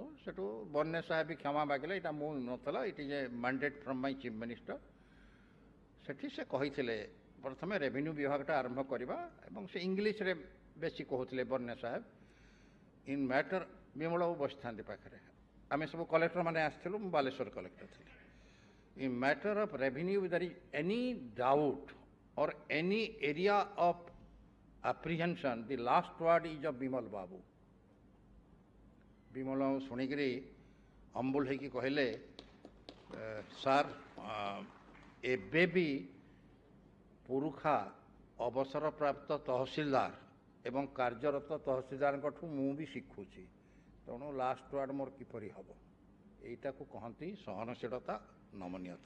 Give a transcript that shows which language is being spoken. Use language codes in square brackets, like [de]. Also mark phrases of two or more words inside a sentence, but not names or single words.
[or] ସେଠୁ ବର୍ନେ ସାହେବ ବି କ୍ଷମା ମାଗିଲେ ଏଇଟା ମୁଁ ନଥିଲା [en] It is a mandate from my Chief Minister. [or] ସେଠି ସେ କହିଥିଲେ ପ୍ରଥମେ ରେଭିନ୍ୟୁ ବିଭାଗଟା ଆରମ୍ଭ କରିବା ଏବଂ ସେ ଇଂଲିଶରେ ବେଶୀ କହୁଥିଲେ ବର୍ନେ ସାହେବ [en] in matter [or] ବିମଳ ବାବୁ ବସିଥାନ୍ତି ପାଖରେ ଆମେ ସବୁ କଲେକ୍ଟରମାନେ ଆସିଥିଲୁ ମୁଁ ବାଲେଶ୍ୱର କଲେକ୍ଟର ଥିଲି। [en] In matter of revenue, if there is any doubt or any area of apprehension, the last word is of Bimal Babu. [or] Bimal Babu ଶୁଣିକିରି ଅମ୍ବୁଲ ହେଇକି କହିଲେ ସାର୍ ଏବେ ବି ପୁରୁଖା ଅବସରପ୍ରାପ୍ତ ତହସିଲଦାର ଏବଂ କାର୍ଯ୍ୟରତ ତହସିଲଦାରଙ୍କଠୁ ମୁଁ ବି ଶିଖୁଛି ତେଣୁ [en] last word [or] ମୋର କିପରି ହେବ ଏଇଟାକୁ କହନ୍ତି ସହନଶୀଳତା ନମନୀୟତା।